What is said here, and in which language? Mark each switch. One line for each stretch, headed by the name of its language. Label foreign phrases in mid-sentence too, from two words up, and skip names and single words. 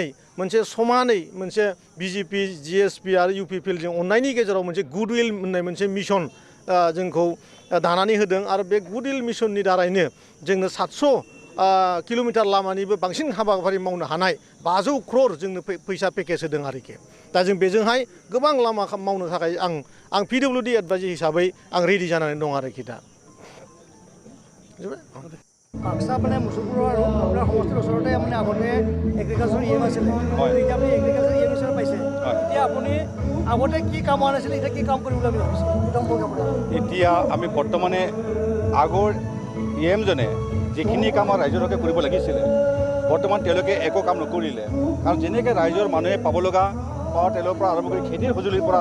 Bodo: मोनसे समानै मोनसे बिजेपि जिएसपि आरो इउपिपिएलजों अननायनि गेजेराव मोनसे गुडविल होननाय मोनसे मिशन जोंखौ दानानै होदों आरो बे
English: goodwill mission
Bodo: दारैनो जोंनो 700 किल'मिटार लामानिबो बांसिन हाबाफारि मावनो हानाय 500 क्रर जोंनो फैसा पेकेज होदों आरोखि दा जों बेजोंहाय गोबां लामा मावनो थाखाय आं
English: PWD adviser
Bodo: हिसाबै आं रेडि जानानै दं आरोखि दा
Assamese: বাক্সা মানে মুছলপুৰ আৰু আপোনাৰ সমষ্টিৰ ওচৰতে মানে আগতে
English: agriculture EM
Assamese: আছিলে এতিয়া আপুনি
English: agriculture EM
Assamese: হিচাপে পাইছে এতিয়া আপুনি আগতে কি কাম হোৱা নাছিলে এতিয়া কি কাম কৰিব বুলি ভাবিছে এতিয়া আমি বৰ্তমানে আগৰ ইএমজনে যিখিনি কাম ৰাইজৰ হকে কৰিব লাগিছিলে বৰ্তমান তেওঁলোকে একো কাম নকৰিলে কাৰণ যেনেকৈ ৰাইজৰ মানুহে পাব লগা পাৱাৰ তেলৰ পৰা আৰম্ভ কৰি খেতিৰ সঁজুলিৰ পৰা